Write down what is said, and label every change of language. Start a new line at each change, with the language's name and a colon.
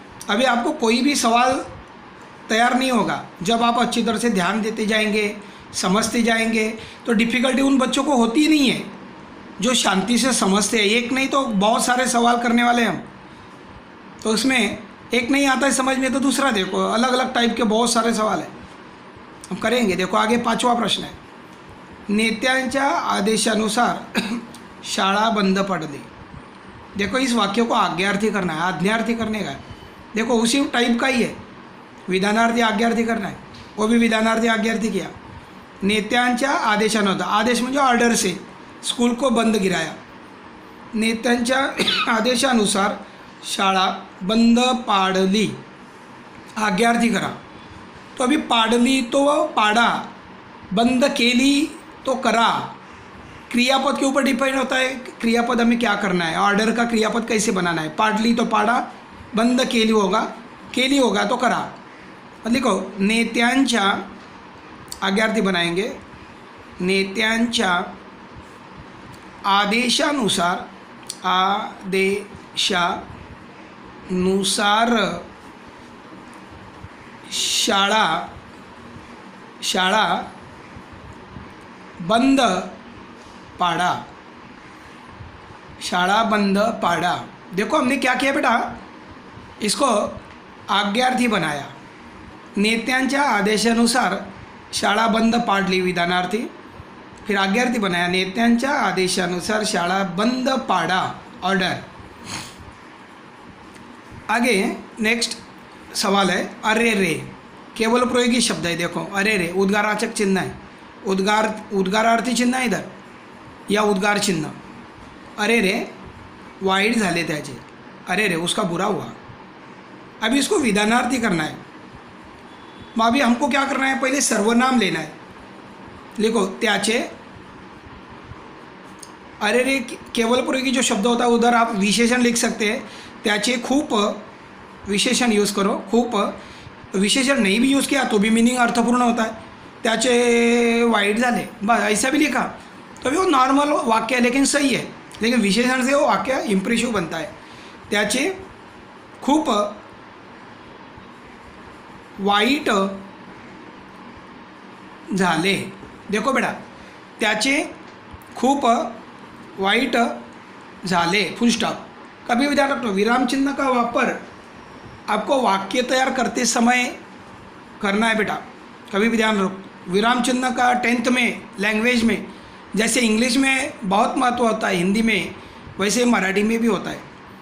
Hindi: अभी आपको कोई भी सवाल तैयार नहीं होगा, जब आप अच्छी तरह से ध्यान देते जाएंगे, समझते जाएंगे, तो डिफ़िकल्टी उन बच्चों को होती ही नहीं है जो शांति से समझते हैं। एक नहीं तो बहुत सारे सवाल करने वाले हम, तो उसमें एक नहीं आता है समझ में तो दूसरा देखो, अलग अलग टाइप के बहुत सारे सवाल हैं, हम करेंगे। देखो आगे पांचवा प्रश्न है,
Marathi: नेत्यांच्या आदेशानुसार शाळा बंद पडली।
Hindi: देखो इस वाक्य को आज्ञार्थी करना है, आज्ञार्थी करने का है। देखो उसी टाइप का ही है, विधानार्थी आज्ञार्थी करना है, वो भी विधानार्थी आज्ञार्थी किया।
Marathi: नेत्यांच्या आदेशानुसार, आदेश म्हणजे
Hindi: ऑर्डर से स्कूल को बंद गिराया,
Marathi: नेत्यांच्या आदेशानुसार शाळा बंद पाडली, आज्ञार्थी करा।
Hindi: तो अभी पाडली तो पाड़ा, बंद केली तो करा, क्रियापद के ऊपर डिपेंड होता है, क्रियापद हमें क्या करना है, ऑर्डर का क्रियापद कैसे बनाना है। पाडली तो पाड़ा, बंद केली होगा तो करा। लिखो
Marathi: नेत्यांच्या,
Hindi: आज्ञार्थी बनाएंगे,
Marathi: नेत्यांच्या आदेशानुसार, आदेशानुसार शाळा बंद पाड़ा, शाळा बंद पाड़ा।
Hindi: देखो हमने क्या किया बेटा, इसको आज्ञार्थी बनाया,
Marathi: नेत्यांच्या आदेशानुसार शाळा बंद पाडली,
Hindi: विधानार्थी, फिर आज्ञार्थी बनाया,
Marathi: नेत्यांच्या आदेशानुसार शाळा बंद पाड़ा,
Hindi: ऑर्डर। आगे नेक्स्ट सवाल है, अरे रे, केवल प्रयोगी शब्द है। देखो अरे रे उद्गारवाचक चिन्ह है, उद्गारार्थी चिन्ह है इधर, या उद्गार चिन्ह।
Marathi: अरे रे वाईट झाले त्याचे, अरे रे
Hindi: उसका बुरा हुआ। अभी इसको विधानार्थी करना है। मग अभी हमको क्या करना है, पहले सर्वनाम लेना है। लिखो त्याचे, अरे रे केवल प्रयोगी जो शब्द होता है उधर आप विशेषण लिख सकते हैं, त्याचे खूप विशेषण यूज़ करो, खूप विशेषण नहीं भी यूज़ किया तो भी मीनिंग अर्थपूर्ण होता है।
Marathi: त्याचे वाईट झाले,
Hindi: बस ऐसा भी लिखा तो भी वो नॉर्मल वाक्य है लेकिन सही है, लेकिन विशेषण से वो वाक्य इम्प्रेसिव बनता है।
Marathi: त्याचे खूप वाईट झाले.
Hindi: देखो बेटा,
Marathi: त्याचे खूप वाईट झाले,
Hindi: फुल स्टॉप. कभी भी ध्यान रखो, विराम चिन्ह का वापर आपको वाक्य तैयार करते समय करना है बेटा. कभी भी ध्यान रखो, विराम चिन्ह का 10th में लैंग्वेज में जैसे इंग्लिश में बहुत महत्व होता है, हिंदी में, वैसे मराठी में भी होता है.